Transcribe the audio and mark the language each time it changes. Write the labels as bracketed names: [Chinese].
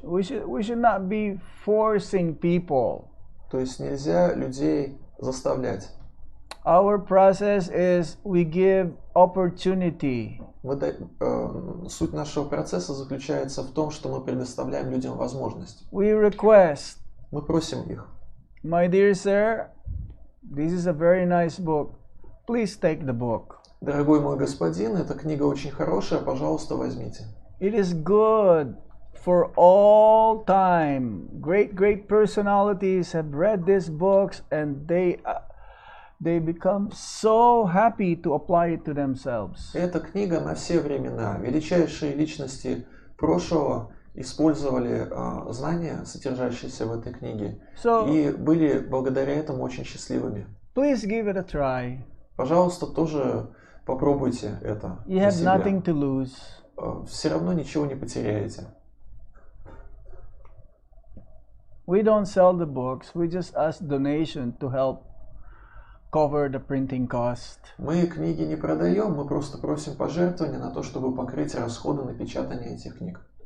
[English] We should not be forcing people. [Russian] То есть нельзя людей заставлять. [English] Our process is we give opportunity. [Russian] Суть нашего процесса заключается в том, что мы предоставляем людям возможность. [English] We request. [Russian] Мы просим их. [English] My dear sir, this is a very nice book. Please take the book. [Russian] Дорогой мой господин, эта книга очень хорошая, пожалуйста, возьмите. [English] It is good for all time. Great personalities have read these books and they become so happy to apply it to themselves. [Russian] Эта книга на все времена. Величайшие личности прошлого использовали знания, содержащиеся в этой книге, и были благодаря этому очень счастливыми. [English] Please give it a try. [Russian] Пожалуйста, тоже попробуйте это. [English] You have nothing to lose. [Russian] Все равно ничего не потеряете. [English] We don't sell the books. We just ask donation to help cover the printing cost. [Russian] Мы книги не продаем, мы просто просим пожертвования на то, чтобы покрыть расходы на печатание этих книг.